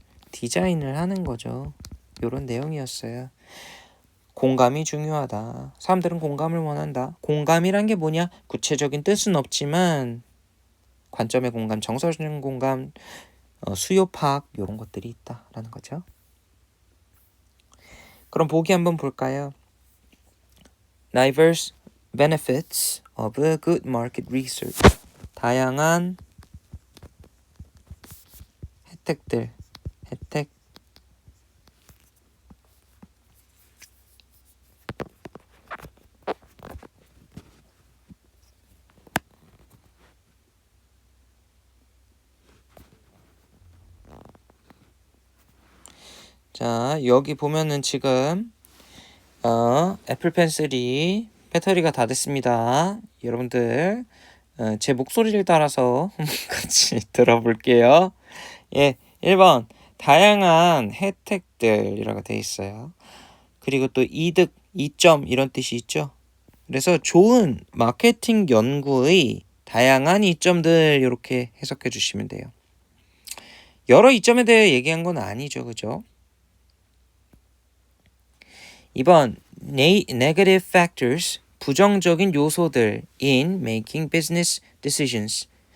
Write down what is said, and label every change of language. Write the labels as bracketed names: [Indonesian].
[Korean] 디자인을 하는 거죠. 요런 내용이었어요. 공감이 중요하다. 사람들은 공감을 원한다. 공감이란 게 뭐냐? 구체적인 뜻은 없지만 관점의 공감, 정서적인 공감, 수요 파악 이런 것들이 있다라는 거죠. 그럼 보기 한번 볼까요? [English] Diverse benefits of a good market research. [Korean] 다양한 혜택. 자, 여기 보면은 지금 애플 펜슬이 배터리가 다 됐습니다. 여러분들 제 목소리를 따라서 같이 들어볼게요. 예, 1번 다양한 혜택들이라고 돼 있어요. 그리고 또 이득, 이점 이런 뜻이 있죠. 그래서 좋은 마케팅 연구의 다양한 이점들 이렇게 해석해 주시면 돼요. 여러 이점에 대해 얘기한 건 아니죠. 그죠? [English] 2번 negative factors [Korean] 부정적인 요소들 [English] in making business decisions.